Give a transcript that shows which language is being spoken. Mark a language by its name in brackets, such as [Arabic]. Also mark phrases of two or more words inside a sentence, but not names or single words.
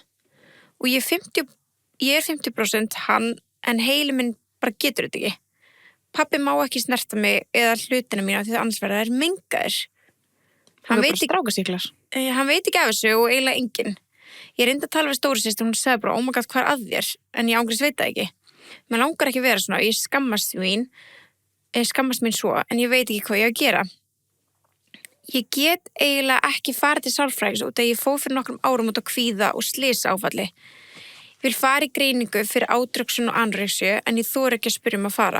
[Icelandic] Og ég er 50% hann, en heili minn bara getur þetta ekki. Pappi má ekki snerta mig eða hlutina mína því það annars verða þær mengaðir. Hann veit ekki af þessu og eiginlega enginn. Ég reyndi að tala við stóru systur og hún sagði bara, [English] oh my god, [Icelandic] hvað er að þér? En ég ángriðs veit það ekki. Mér langar ekki að vera svona, ég skammast mín svo, en ég veit ekki hvað ég á að gera. Ég get eiginlega ekki farið til sálfræðings út að ég fór fyrir nokkrum árum út á kvíða og slysáfalli. Ég vil fara í greiningu fyrir ádröksun og anorexíu en ég þori ekki að spyrja að fara.